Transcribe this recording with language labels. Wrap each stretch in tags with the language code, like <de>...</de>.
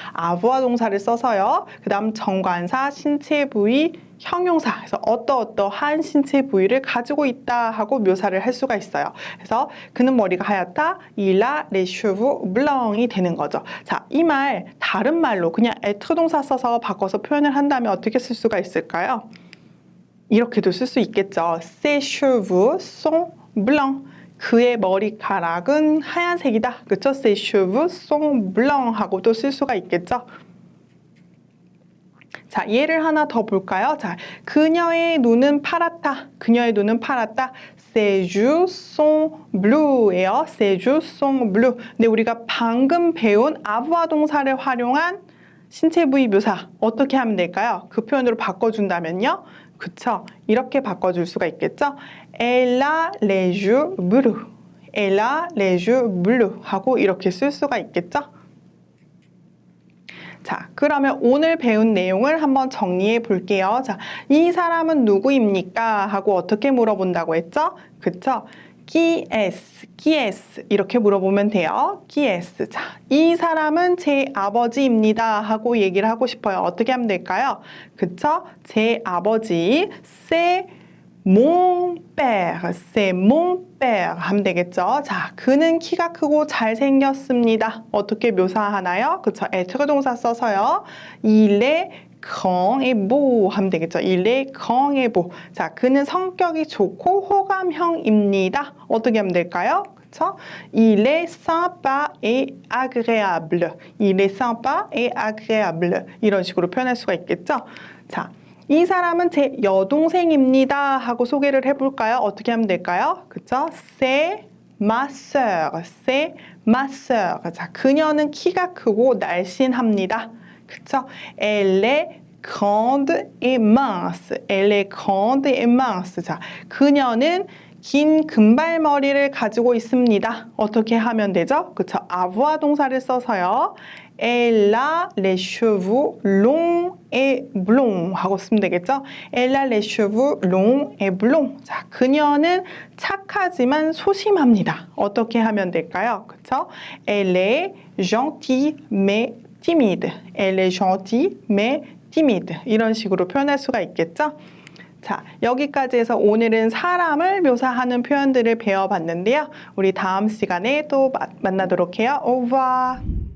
<ko>avoir 동사를 써서요. 그 다음 정관사, 신체 부위, 형용사, 그래서 어떠한 신체 부위를 가지고 있다 하고 묘사를 할 수가 있어요. 그래서 그는 머리가 하얗다,</ko> <fr>il a les cheveux blancs</fr> <ko>이 되는 거죠. 자, 이 말 다른 말로 그냥 être 동사 써서 바꿔서 표현을 한다면 어떻게 쓸 수가 있을까요? 이렇게도 쓸 수 있겠죠.</ko> <fr>Ses cheveux sont blancs.</fr> <ko>그의 머리카락은 하얀색이다. 그렇죠?</ko> <fr>Ses cheveux sont blancs</fr> <ko>하고도 쓸 수가 있겠죠. 자, 예를 하나 더 볼까요? 자, 그녀의 눈은 파랗다. 그녀의 눈은 파랗다.</ko> <fr>Ses yeux sont blues예요. Ses yeux sont bleus.</fr> <ko>근데 우리가 방금 배운 avoir 동사를 활용한 신체 부위 묘사 어떻게 하면 될까요? 그 표현으로 바꿔준다면요. 그쵸? 이렇게 바꿔줄 수가 있겠죠?</ko> <fr>Elle a les yeux bleus. Elle a les yeux bleus</fr> <ko>하고 이렇게 쓸 수가 있겠죠? 자, 그러면 오늘 배운 내용을 한번 정리해 볼게요. 자, 이 사람은 누구입니까? 하고 어떻게 물어본다고 했죠? 그쵸?</ko> <fr>Qui est? Qui est?</fr> <ko>이렇게 물어보면 돼요.</ko> <fr>Qui est?</fr> <ko>자, 이 사람은 제 아버지입니다. 하고 얘기를 하고 싶어요. 어떻게 하면 될까요? 그쵸? 제 아버지,</ko> <fr>c'est mon père, c'est mon père</fr> <ko>하면 되겠죠. 자, 그는 키가 크고 잘생겼습니다. 어떻게 묘사하나요? 그쵸? être 동사 써서요.</ko> <fr>Il est grand et beau</fr> <ko>하면 되겠죠.</ko> <fr>Il est grand et beau.</fr> <ko>자, 그는 성격이 좋고 호감형입니다. 어떻게 하면 될까요? 그쵸?</ko> <fr>Il est sympa et agréable. Il est sympa et agréable.</fr> <ko>이런 식으로 표현할 수가 있겠죠. 자, 이 사람은 제 여동생입니다 하고 소개를 해볼까요? 어떻게 하면 될까요? 그쵸?</ko> <fr>C'est ma sœur, c'est ma sœur.</fr> <ko>자, 그녀는 키가 크고 날씬합니다. 그쵸?</ko> <fr>Elle est grande et mince. Elle est grande et mince.</fr> <ko>자, 그녀는 긴 금발머리를 가지고 있습니다. 어떻게 하면 되죠? 그쵸? avoir 동사를 써서요.</ko> <fr>Elle a les cheveux longs et blonds</fr> <ko>하고 쓰면 되겠죠?</ko> <fr>Elle a les cheveux longs et blonds.</fr> <ko>자, 그녀는 착하지만 소심합니다. 어떻게 하면 될까요? 그쵸?</ko> <fr>Elle est gentille mais timide. Elle est gentille mais timide.</fr> <ko>이런 식으로 표현할 수가 있겠죠? 자, 여기까지 해서 오늘은 사람을 묘사하는 표현들을 배워봤는데요. 우리 다음 시간에 또 만나도록 해요.</ko> <fr>Au revoir.</fr>